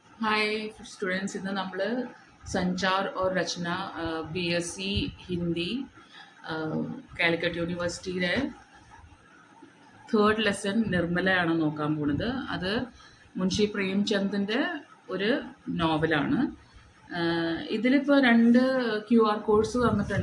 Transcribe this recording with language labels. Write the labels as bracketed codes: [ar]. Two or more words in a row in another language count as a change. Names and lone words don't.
[en] Hi students [ml] ഇന്ന് നമ്മൾ സഞ്ചാർ और रचना BSc ഹിന്ദി കാലിക്കറ്റ് യൂണിവേഴ്സിറ്റിയിലെ [en] third lesson [ml] നിർമ്മലയാണ് നോക്കാൻ പോകുന്നത്. അത് മുൻഷി പ്രേംചന്ദിൻ്റെ ഒരു നോവലാണ്. ഇതിലിപ്പോൾ രണ്ട് [en] QR codes [ml] തന്നിട്ടുണ്ട്.